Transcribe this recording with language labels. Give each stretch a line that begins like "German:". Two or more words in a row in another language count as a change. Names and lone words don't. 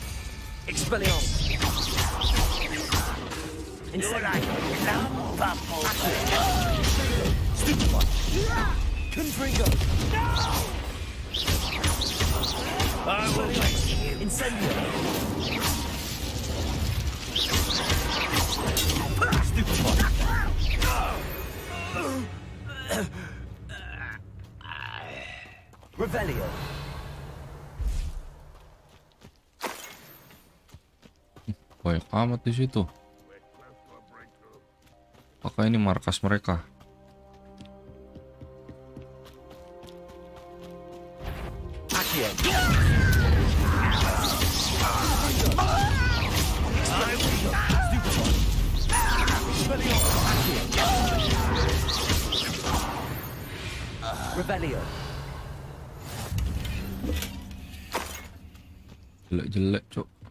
Indonesian: Expelliarmus. Incendio. Stupefy. Confringo.
English: I will make you.
Indonesian: Incendio. Stupefy. Revelio. banyak amat di situ. Apakah ini markas mereka? Accio. Revelio. Jelek-jelek, cok.